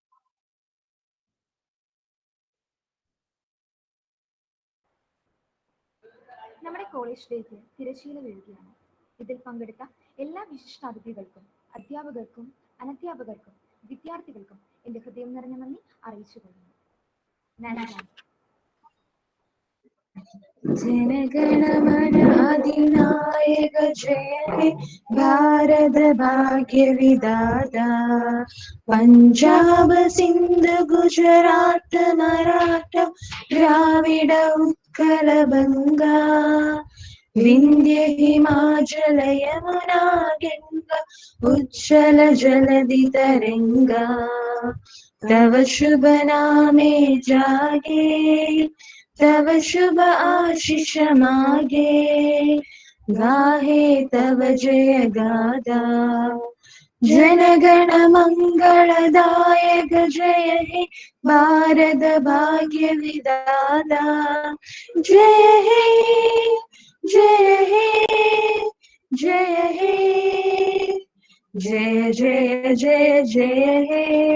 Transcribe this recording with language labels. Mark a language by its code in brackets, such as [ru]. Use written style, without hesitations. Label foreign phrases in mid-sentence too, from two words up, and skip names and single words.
[en] thank you. [ml] നമ്മുടെ കോളേജ് ഡേക്ക് തിരശ്ശീല വീഴുകയാണ്. ഇതിൽ പങ്കെടുത്ത എല്ലാ വിശിഷ്ടാതിഥികൾക്കും അധ്യാപകർക്കും അനധ്യാപകർക്കും വിദ്യാർത്ഥികൾക്കും എൻ്റെ ഹൃദയം നിറഞ്ഞ നന്ദി അറിയിച്ചുകൊള്ളുന്നു. നാഷണൽ [bn] জনগণমন অধিনায়ক জয় হে ভারত ভাগ্য বিধাতা পাঞ্জাব সিন্ধু গুজরাট মারাঠা দ্রাবিড় উৎকল বঙ্গ বিন্ধ্য হিমাচল যমুনা গঙ্গা উচ্ছল জলধি তরঙ্গ তব শুভ নামে জাগে তব শুভ আশিস মাগে গাহে তব জয় গাথা জনগণ মঙ্গলদায়ক জয় হে ভারত ভাগ্য বিধাতা জয় হে জয় হে জয় হে জয় জয় জয় জয় হে.